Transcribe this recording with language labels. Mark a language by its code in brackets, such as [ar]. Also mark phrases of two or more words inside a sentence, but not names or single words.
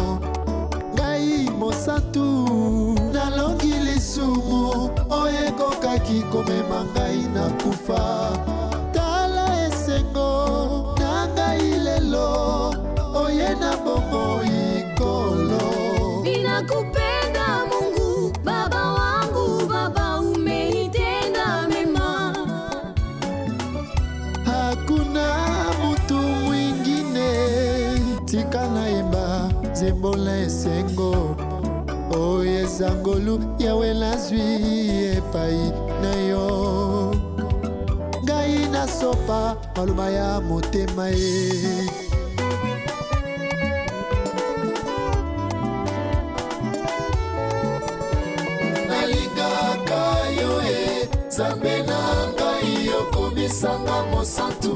[ln] Ngai mosantu nalongi lisumu oyo ekokaki komema ngai na kufa. Tala esengo na ngai lelo oye na bomoi kolo. [sw] Ninakupenda Mungu Baba wangu, Baba umenitenda mema. Hakuna mutu mwingine [ln] tika naimba zembola esengo oyo ezangolu yawe nazwi epai na yo. Ngai nasopa maloba ya motema ye. Nalingaka yo e Nzambe na ngai okomisanga mosantu.